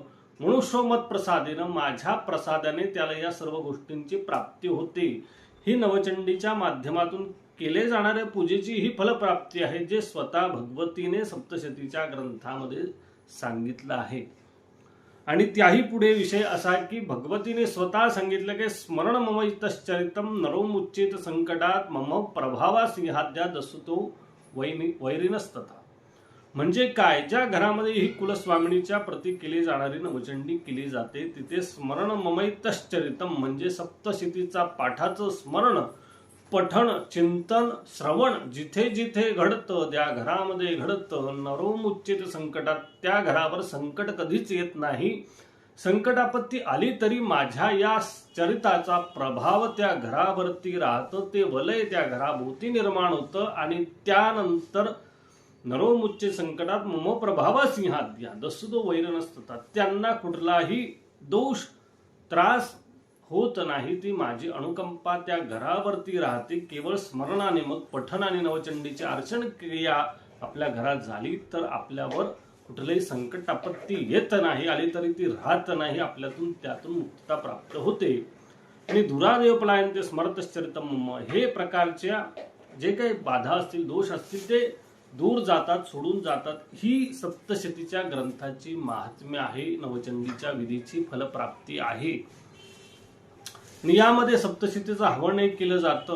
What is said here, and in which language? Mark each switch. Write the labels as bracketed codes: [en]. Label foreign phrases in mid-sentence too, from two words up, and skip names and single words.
[sa] मनुष्य मत प्रसादेनं, [mr] माझ्या प्रसादाने त्याला या सर्व गोष्टींची प्राप्ती होते. ही नवचंडीच्या माध्यमातून केले जाणाऱ्या पूजेची ही फलप्राप्ती आहे, जे स्वतः भगवतीने सप्तशतीच्या ग्रंथामध्ये सांगितलं आहे. आणि त्याही पुढे विषय असा की भगवतीने स्वतः सांगितलं की [sa] स्मरण मम इतश्चरितम नरोमुच्चेत संकटात मम प्रभावा सिंहाद्या दसुतो वैरिनस्तथा. [mr] म्हणजे काय, ज्या घरामध्ये ही कुलस्वामिनीच्या प्रती केली जाणारी नवचंडी केली जाते तिथे [sa] स्मरण मम इतश्चरितम [mr] म्हणजे सप्तशतीचा पाठाचं स्मरण, पठण, चिंतन, श्रवण जिथे जिथे घडतं, त्या घरामध्ये घडतं. [sa] नरोमुच्चेत संकटात, [mr] त्या घरावर संकट कधीच येत नाही. संकटापत्ती आली तरी माझ्या या चरिताचा प्रभाव त्या घरावरती राहतं, ते वलय त्या घराभोवती निर्माण होतं आणि त्यानंतर [sa] नरो मुच्चे संकटात मम प्रभावा सिंहाद्या दसुदो [mr] वैर नसतात. त्यांना कुठलाही दोष त्रास होत नाही. ती माझी अनुकंपा त्या घरावरती राहते. केवळ स्मरणाने मग पठनाने नवचंडीची अर्चन क्रिया आपल्या घरात झाली तर आपल्यावर कुठलंही संकट आपत्ती येत नाही. आली तरी ती राहत नाही. आपल्यातून त्यातून मुक्तता प्राप्त होते. [sa] आणि दुरादेव पलायन्ते स्मरतश्चरितम मम, [mr] हे प्रकारच्या जे काही बाधा असतील दोष असतील ते दूर जातात, सोडून जातात. ही सप्तशतीच्या ग्रंथाची महात्म्य आहे. नवचंडीच्या विधीची फलप्राप्ती आहे. आणि यामध्ये सप्तशतीचं हवन एक केलं जातं.